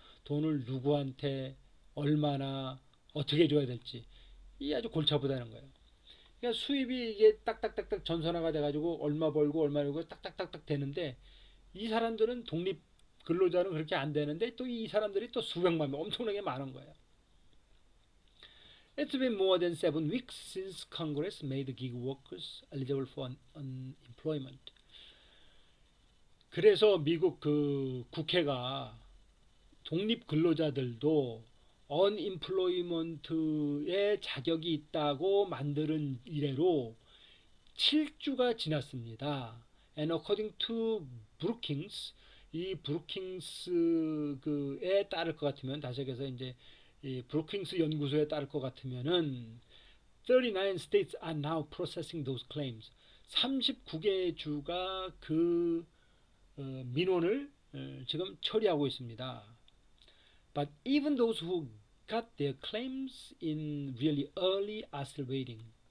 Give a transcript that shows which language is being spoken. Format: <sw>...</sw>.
<ko>돈을 누구한테 얼마나 어떻게 줘야 될지 이 아주 골치 아프다는 거예요. 그러니까 수입이 이게 딱딱딱딱 전선화가 돼가지고 얼마 벌고 얼마 벌고 딱딱딱딱 되는데 이 사람들은 독립 근로자는 그렇게 안 되는데 또 이 사람들이 또 수백만 명 엄청나게 많은 거예요.</ko> <en>It's been more than 7 weeks since Congress made gig workers eligible for unemployment.</en> <ko>그래서 미국 그 국회가 독립 근로자들도 unemployment에 자격이 있다고 만드는 이래로 7주가 지났습니다.</ko> <en>And according to Brookings,</en> <ko>이 브루킹스 그에 따를 것 같으면, 다시 얘기해서 이제 이 브루킹스 연구소에 따를 것 같으면은</ko> <en>39 states are now processing those claims.</en> <ko>39개 주가 그 민원을 지금 처리하고 있습니다.</ko> <en>But even those who got their claims in really early are still waiting.</en>